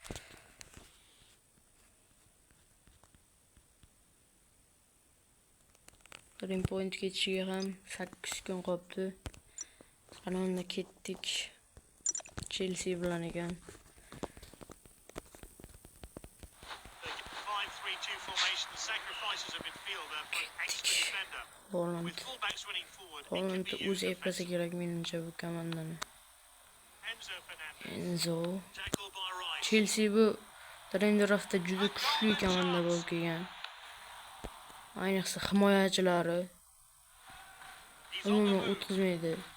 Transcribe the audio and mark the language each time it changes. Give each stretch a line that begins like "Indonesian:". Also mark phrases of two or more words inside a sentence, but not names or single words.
Uzbek: Green Point ketishiga ham 8 kun qolibdi. Qanonna ketdik. Chelsea bilan ekan.
English: 5-3-2 formation. The sacrifices of midfielder for an extra defender. With fullbacks running forward.
Uzbek: Holland o'z eplasa kerak menimcha bu komandani. Enzo. Chelsea bu Trenderovda juda kuchli komanda bo'lib kelgan. Ayniqsa himoyachilari umuman o'tkazmaydi.